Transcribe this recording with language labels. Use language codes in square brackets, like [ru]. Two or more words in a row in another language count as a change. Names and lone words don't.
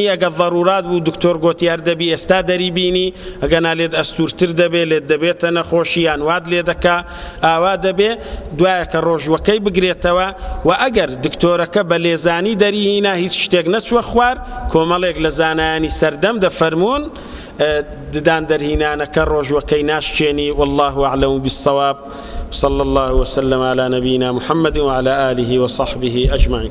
[ckb] ئەگەر ضەرورات بوو دکتۆر گوتی هەر دەبی ئێستا دەریبینی، ئەگەر نالێت ئەستورتر دەبێ لێت دەبێتە نەخۆشی یان واد لێ دەکا ئاوا دەبێ، دوایە کە ڕۆژوەکەی بگرێتەوە. و ئەگەر دکتۆرەکە بە لێزانی دەریهینا هیچ شتێک نەچوە خوار، کۆمەڵێک لە زانایانی سەردەم دەفەرمون ددان دەرهینانەکە ڕۆژوەکەی ناشتێنی. [ar] والله ئەعلەم بالصەواب. صلى الله وسلم على نبينا محمد وعلى آله وصحبه أجمعين.